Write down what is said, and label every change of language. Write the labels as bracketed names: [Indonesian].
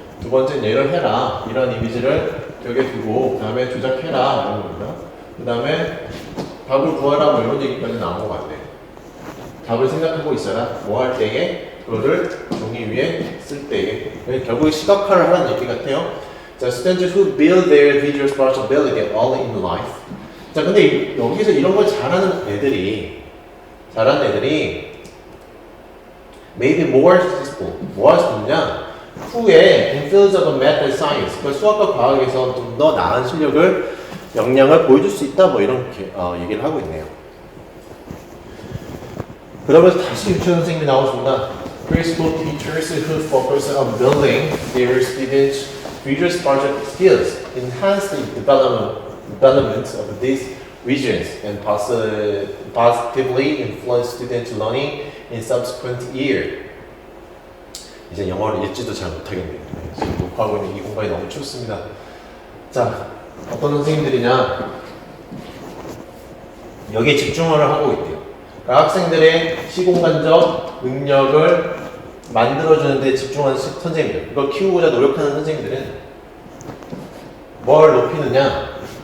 [Korean] 두 번째는 얘를 해라. 이런 이미지를 벽에 두고, 그 다음에 조작해라. 이런 겁니다. 그 다음에 답을 구하라. 뭐 이런 얘기까지 나온 것 같네. 답을 생각하고 있어라. 뭐 할 때에, 그거를 종이 위에 쓸 때에. 결국 시각화를 하는 얘기 같아요. [English] 자, students who build their visual responsibility all in life. [Korean] 자, 근데 여기서 이런 걸 잘하는 애들이 [English] maybe more successful. [Korean] 뭐 할 수 있냐? 후에 [English] in fields of math and science. [Korean] 그 수학과 과학에서 좀 더 나은 실력을, 역량을 보여줄 수 있다. 뭐 이런 얘기를 하고 있네요. 그러면서 다시 유치원 선생님이 나오십니다. [English] Preschool teachers who focus on building their students' visual spatial skills enhance the development of these regions and positively influence student learning in subsequent year. [Korean] 이제 영어를 읽지도 잘 못하겠네요. 지금 녹화하고 있는 이 공간이 너무 춥습니다. 자, 어떤 선생님들이냐? 여기에 집중을 하고 있대요. 그러니까 학생들의 시공간적 능력을 만들어주는데 집중하는 선생님들, 이걸 키우고자 노력하는 선생님들은 뭘 높이느냐?